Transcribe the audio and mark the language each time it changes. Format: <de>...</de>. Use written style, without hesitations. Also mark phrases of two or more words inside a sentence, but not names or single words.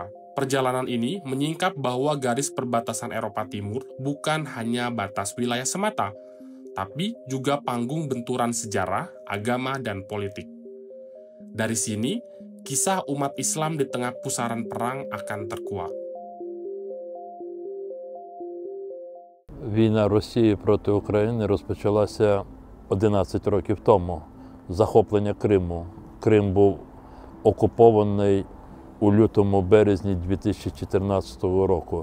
<id>Perjalanan ini menyingkap bahwa garis perbatasan Eropa Timur bukan hanya batas wilayah semata, tapi juga panggung benturan sejarah, agama, dan politik. Dari sini, kisah umat Islam di tengah pusaran perang akan terkuak.</id> <uk>Війна Росії проти України розпочалася 11 років тому. Захоплення Криму. Крим був окупований у лютому-березні 2014 року.</uk>